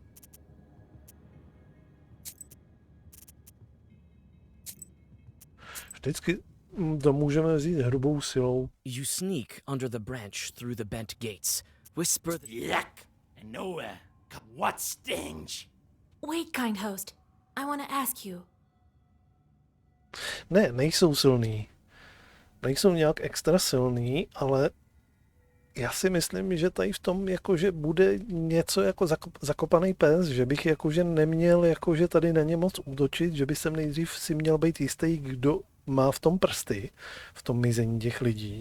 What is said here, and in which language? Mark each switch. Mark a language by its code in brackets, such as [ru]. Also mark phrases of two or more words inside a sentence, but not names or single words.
[cs] Vždycky to můžeme vzít hrubou silou. [en] You sneak under the branch through the bent gates. Whisper the... Yuck! And nowhere. What stinks? Wait, kind host. I want to ask you. [cs] Ne, nejsou silný. Nejsou nějak extra silný, ale já si myslím, že tady v tom jakože bude něco jako zakopaný pes, že bych jakože neměl jakože tady na ně moc útočit, že by jsem nejdřív si měl být jistý, kdo má v tom prsty, v tom mizení těch lidí.